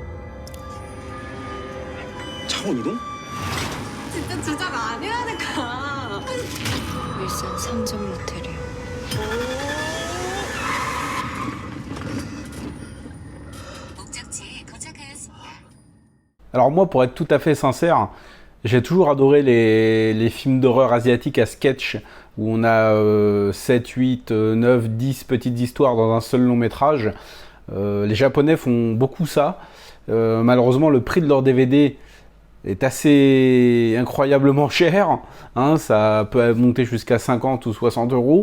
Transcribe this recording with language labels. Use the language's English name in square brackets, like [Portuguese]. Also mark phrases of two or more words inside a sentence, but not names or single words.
[Korean] 차원 이동? 진짜 주작 아니라니까. 일산 3점 모텔이요. 목적지에 도착하였습니다. [French] Alors moi pour être tout à fait sincère, j'ai toujours adoré les films d'horreur asiatiques à sketch où on a 7, 8, 9, 10 petites histoires dans un seul long métrage. Les Japonais font beaucoup ça. Malheureusement le prix de leur DVD est assez incroyablement cher, hein, ça peut monter jusqu'à 50 ou 60 euros.